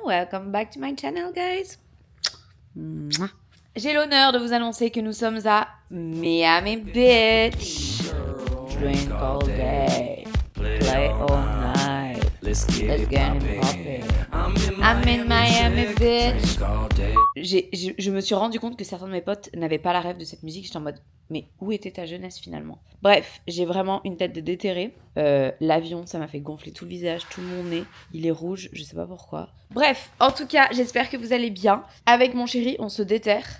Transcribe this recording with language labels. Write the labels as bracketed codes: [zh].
[en] Welcome back to my channel, guys. [fr] J'ai l'honneur de vous annoncer que nous sommes à Miami Beach. [en] Drink all day, play all night. Let's get it poppin'. I'm in Miami Beach. [fr] Je me suis rendu compte que certains de mes potes n'avaient pas la rêve de cette musique. J'étais en mode, mais où était ta jeunesse finalement? Bref, j'ai vraiment une tête de déterré. L'avion, ça m'a fait gonfler tout le visage, tout mon nez. Il est rouge, je sais pas pourquoi. Bref, en tout cas, j'espère que vous allez bien. Avec mon chéri, on se déterre.